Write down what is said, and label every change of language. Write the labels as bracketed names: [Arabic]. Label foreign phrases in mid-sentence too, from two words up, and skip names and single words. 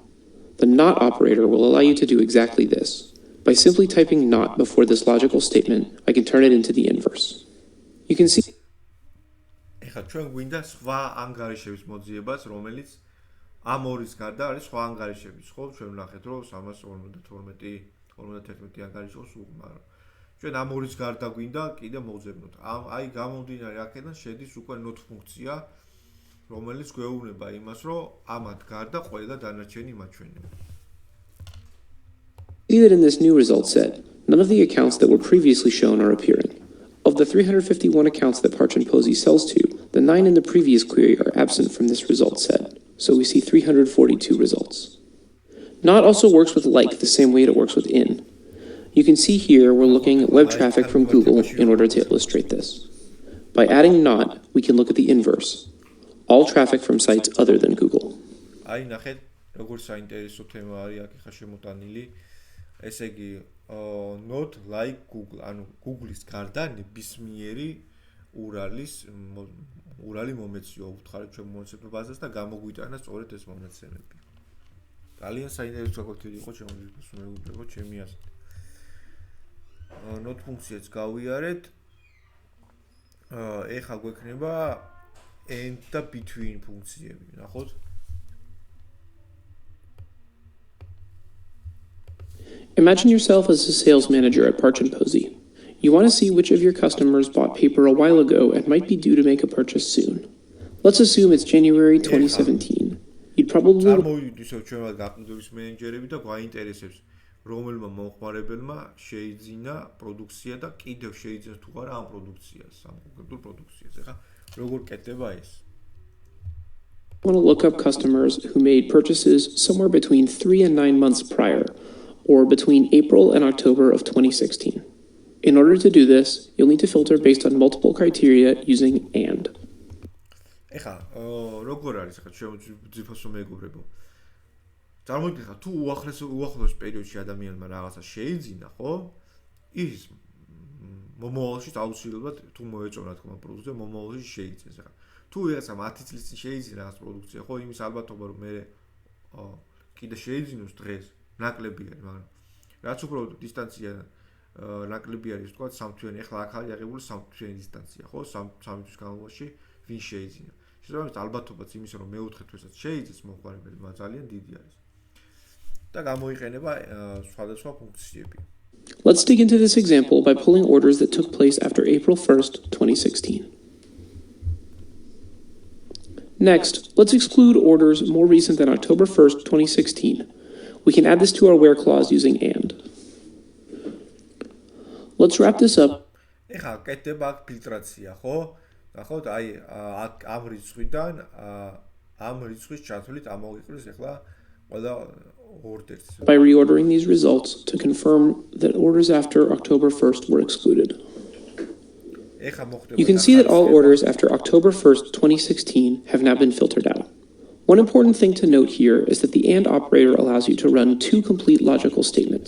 [English] The not operator will allow you to do exactly this. By simply typing not before this logical statement, I can turn it into the inverse. You can see [Georgian] ეხლა ჩვენ გვინდა სხვა ანგარიშების მოძიებას, რომელიც ამ ორის გარდა არის სხვა ანგარიშები. ხო, ჩვენ ვნახეთ, რომ 352, 51 ანგარიში ყავს, მაგრამ ჩვენ ამ ორის გარდა გვინდა კიდე მოვძებნოთ. აი გამომდინარე აქედან შედის უკვე not ფუნქცია, რომელიც გვეუბნება იმას, რომ ამათ გარდა ყველა დანარჩენი მაჩვენება. [English] See that in this new result set, none of the accounts that were previously shown are appearing. Of the 351 accounts that Parch and Posey sells to, the 9 in the previous query are absent from this result set, so we see 342 results. Not also works with like the same way it works with in. You can see here we're looking at web traffic from Google in order to illustrate this. By adding not, we can look at the inverse. All traffic from sites other than Google. [Georgian] აი ნახეთ როგორ საინტერესო თემა არის აქ ხა შემოტანილი. ესე იგი [English] not like Google, [Georgian] ანუ Google-ის გარდა ნებისმიერი ურალი მომეციო უთხარით ჩვენ მონაცემთა ბაზას და გამოგვიტანა სწორედ ეს მონაცემები. ძალიან საინტერესო საკუთრი იყო ჩემთვის მეგობრებო, ჩემი აზრით. not ფუნქციაც გავიარეთ. ეხლა გვექნება and და between ფუნქციები, ნახოთ. [English] Imagine yourself as a sales manager at Parch and Posey. You want to see which of your customers bought paper a while ago and might be due to make a purchase soon. Let's assume it's January 2017. You'd probably [Georgian] წარმოვიდგინოთ ჩვენ გაყიდვის მენეჯერები და გვაინტერესებს რომელმა მომხმარებელმა შეიძინა პროდუქცია და კიდევ შეიძინოს თუ არა ამ პროდუქციას, ამ კონკრეტულ პროდუქციას. ეხლა როგორ კეთდება ეს? [English] want to look up customers who made purchases somewhere between 3 and 9 months prior, or between April and October of 2016. In order to do this, you'll need to filter based on multiple criteria using and. [Georgian] ეხლა როგორ არის ახლა შემოძიფოსო მეგობრებო? წარმოგიდგენთ თუ უახლოს პერიოდში ადამიანმა რაღაცა შეიძინა, ხო? ის მომავალში აუცილებლად თუ მოეწონა თქმა პროდუქცია მომავალში შეიძინეს. ეხლა თუ რაღაცა 10 წლის წინ შეიძინა რაღაც პროდუქცია, ხო, იმის ალბათობა რომ მე კიდე შეიძინოს დღეს ნაკლები არის, მაგრამ რაც უფრო დისტანცია ნაკლები არის, თქვა სამთვიანი, ეხლა აქ არის აღებული სამთვიანი დისტანცია, ხო, 3 თვის განმავლობაში ვინ შეიძინა. შესაბამისად ალბათობაც იმისა რომ მეოთხე თვესაც შეიძინოს მომხმარებელი ძალიან დიდი არის. და გამოიყენება სხვადასხვა ფუნქციები. [English] Let's dig into this example by pulling orders that took place after April 1st, 2016. Next, let's exclude orders more recent than October 1st, 2016. We can add this to our where clause using and. Let's wrap this up. [Georgian] ეხლა კეთდება აქ ფილტრაცია, ხო? ნახოთ, აი ამ რიცხვიდან ამ რიცხვის ჩათვლით ამოიყრეს ეხლა ყველა orders. [English] By reordering these results to confirm that orders after October 1st were excluded. You can see that all orders after October 1st, 2016 have now been filtered out. One important thing to note here is that the AND operator allows you to run 2 complete logical statements.